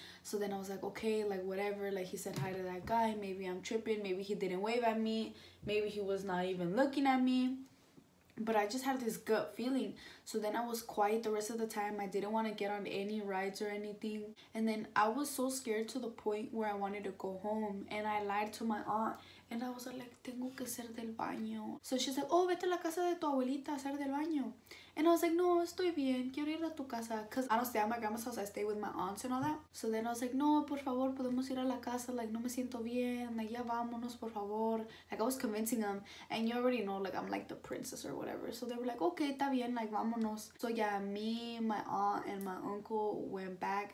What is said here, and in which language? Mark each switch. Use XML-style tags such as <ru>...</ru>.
<en>So then I was like, okay, like, whatever. Like, he said hi to that guy. Maybe I'm tripping. Maybe he didn't wave at me. Maybe he was not even looking at me. But I just had this gut feeling. So then I was quiet the rest of the time. I didn't want to get on any rides or anything. And then I was so scared to the point where I wanted to go home. And I lied to my aunt. And I was like,</en> <es>tengo que hacer del baño.</es> <en>So she's like, oh,</en> <es>vete a la casa de tu abuelita a hacer del baño.</es> <en>And I was like,</en> <es>no, estoy bien. Quiero ir a tu casa.</es> <en>Because I don't stay at my grandma's house. I stay with my aunts and all that. So then I was like,</en> <es>no, por favor, podemos ir a la casa. Like, no me siento bien. Like, ya vámonos, por favor. Like,</es> <en>I was convincing them. And you already know, like, I'm like the princess or whatever. So they were like, okay,</en> <es>está bien.</es> <en>Like,</en> <es>vámonos.</es> <en>So yeah, me, my aunt, and my uncle went back.</en>